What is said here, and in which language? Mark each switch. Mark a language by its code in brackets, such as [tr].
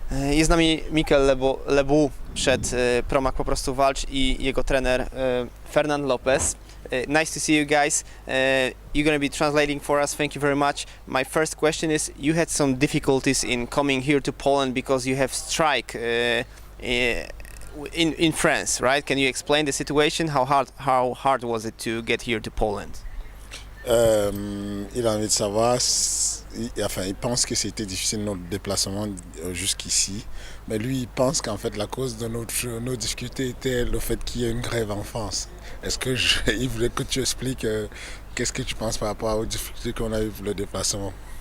[pl] Jest z nami Mikel Lebu, przed Promak po prostu walcz i jego trener Fernand Lopez. [en] Nice to see you guys. You're going to be translating for us. Thank you very much. My first question is, you had some difficulties in coming here to Poland because you have strike in France, right? Can you explain the situation? How hard was it to get here to Poland? [fr] Il a envie de savoir, il pense que c'était difficile notre déplacement jusqu'ici, mais lui il pense qu'en fait la cause de nos difficultés était le fait qu'il y ait une grève en France. Il voulait que tu expliques qu'est-ce que tu penses par rapport aux difficultés qu'on a eues pour le déplacement.